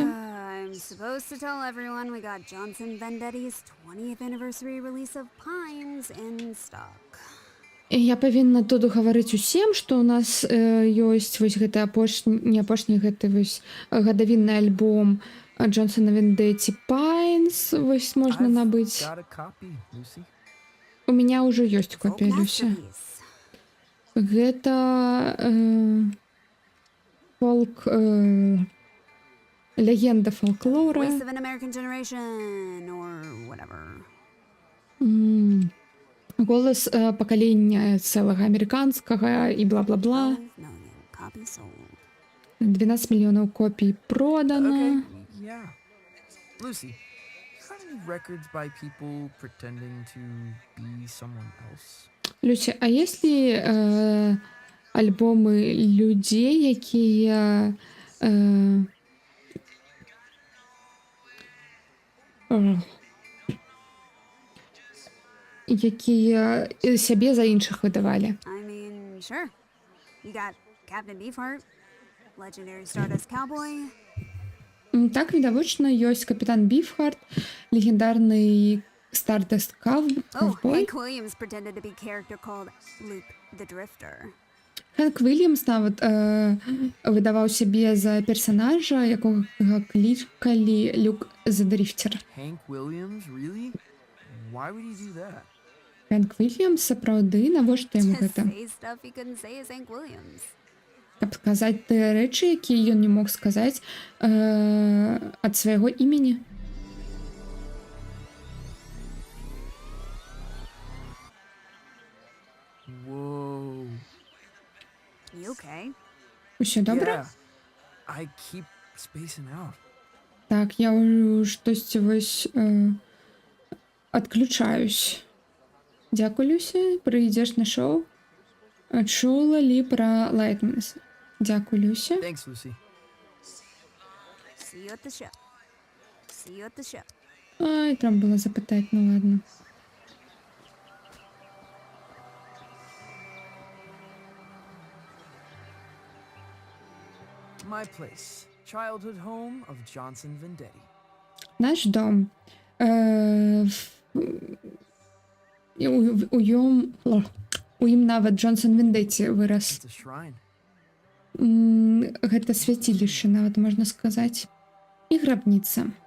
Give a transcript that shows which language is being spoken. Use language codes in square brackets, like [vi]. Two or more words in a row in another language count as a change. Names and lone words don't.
[en] I'm supposed to tell everyone we got Johnson Vendetti's 20th anniversary release of Pines in stock. [be] Я павінна тут гаварыць усім, што ў нас ёсць вось гэты не апошні гэты вось гадавінны альбом Джонсона Вендетти Пайнс, вось можна [en] I've [be] набыць. [en] got a copy, Lucy. [ru] У меня [be] ўжо ёсць копія, Люся. [en] Masterpiece. [be] Гэта фолк легенда фолклора. [en] Voice of an American generation or whatever. [be] Голас пакалення цэлага амерыканскага і бла-бла-бла. [en] 12 million copies sold. [be] 12 мільёнаў копій продана. [en] Okay, yeah. Lucy, you got any records by people pretending to be someone else? [be] Люся, [ru] а если [be] альбомы людзей, якія якія сябе за іншых выдавалі? [en] I mean, sure. You got Captain Beefheart, legendary Stardust Cowboy. [be] Так, відавочна, ёсць капітан Біфхарт, легендарны Stardust [en] Oh, Cowboy. Hank Williams pretended to be a character called Luke the Drifter. [be] Хэнк Вільямс нават выдаваў сябе за персанажа, якога клікалі Люк the Drifter. [en] Hank Williams, really? Why would he do that? [be] Хэнк Вільямс, сапраўды, навошта яму [en] To [be] гэта? [en] say stuff he couldn't say as Hank Williams. [be] Каб сказаць тыя рэчы, якія ён не мог сказаць ад свайго імені. [en] Whoa. You okay? [be] Усё добра? [en] Yeah. I keep spacing out. [be] Так, я ўжо штосьці вось адключаюсь. Дзякуй, Люся, прыйдзеш на шоу. Чула ли пра Лайтманс? Дзякуй, Люся. [en] Thanks, Lucy. See you at the show. See you at the show. [uk] Ай, треба було запитати, ну ладно. [en] My place. Childhood home of Johnson Vendetti. [be] Наш дом. У ім нават Джонсон Вендетти вырас. [en] It's a shrine. [be] Гэта свяцілішча, нават можна сказаць. І грабніца.